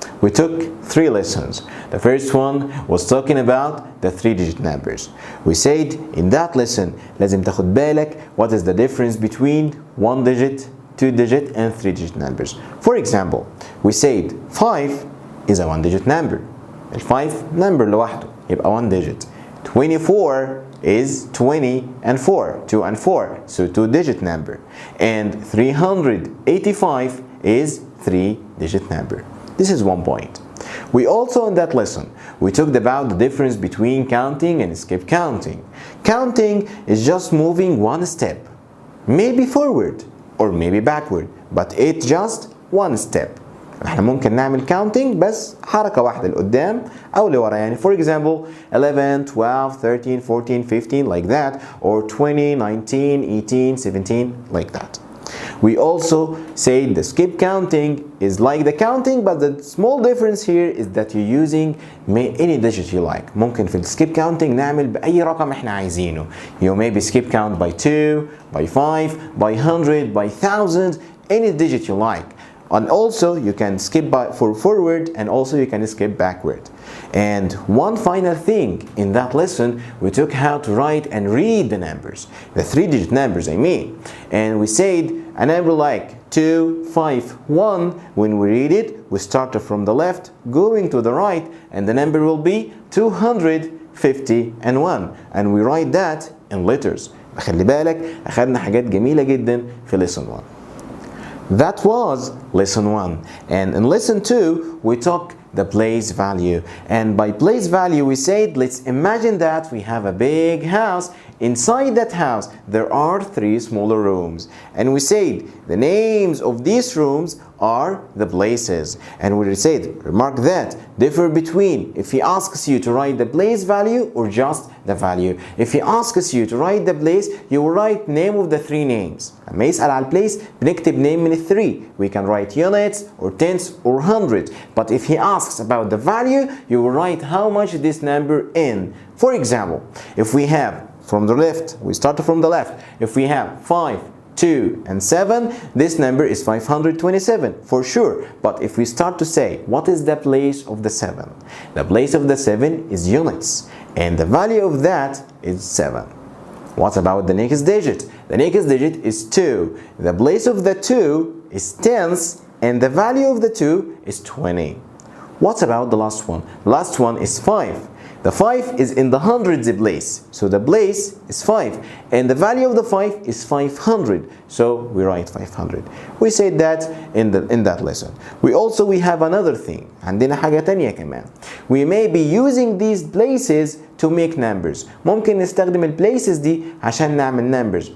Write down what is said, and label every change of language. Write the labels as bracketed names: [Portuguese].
[English] We took 3 lessons. The first one was talking about the 3-digit numbers. We said in that lesson [Arabic] لازم تاخد بالك [English] what is the difference between 1-digit, 2-digit and 3-digit numbers. For example, we said 5 is a 1-digit number. [Arabic] ال 5 number لوحده يبقى 1 digit. [English] 24 is 20 and 4, 2 and 4, so 2-digit number. And 385 is 3-digit number. This is one point. We also in that lesson, we talked about the difference between counting and skip counting. Counting is just moving one step, maybe forward or maybe backward, but it's just one step. [Arabic] احنا ممكن نعمل counting بس حركة واحدة لقدام أو لورا يعني [English] for example 11, 12, 13, 14, 15 like that [Arabic] or 20, 19, 18, 17 like that. [English] We also say the skip counting is like the counting but the small difference here is that you're using any digit you like. [Arabic] ممكن في skip counting نعمل بأي رقم احنا عايزينه. [English] You maybe skip count by 2, by 5, by 100, by 1000, any digit you like. And also you can skip for forward and also you can skip backward. And one final thing in that lesson, we took how to write and read the numbers, the 3-digit numbers I mean. And we said a number like 2, 5, 1, when we read it, we start from the left going to the right and the number will be 251 and we write that in letters. [Arabic] خلي بالك أخذنا حاجات جميلة جدا في lesson 1. [English] That was lesson 1, and in lesson 2 we took the place value, and by place value we said let's imagine that we have a big house. Inside that house there are 3 smaller rooms, and we said the names of these rooms are the places, and we said remark that differ between if he asks you to write the place value or just the value. If he asks you to write the place, you will write name of the 3 names. [Arabic] لما يسأل على place بنكتب name من 3. [English] We can write units or tenths or hundred, but if he asks about the value, you will write how much this number in. For example, if we have from the left, we start from the left. If we have 5, 2 and 7, this number is 527 for sure. But if we start to say what is the place of the 7? The place of the 7 is units and the value of that is 7. What about the next digit? The next digit is 2. The place of the 2 is tenths and the value of the 2 is 20. What about the last one? The last one is 5. The 5 is in the hundreds place, so the place is 5 and the value of the 5 is 500, so we write 500. We said that in that lesson. We have another thing. [Arabic] عندنا حاجة تانية كمان. [English] We may be using these places to make numbers. [Arabic] ممكن نستخدم ال places دي عشان نعمل numbers.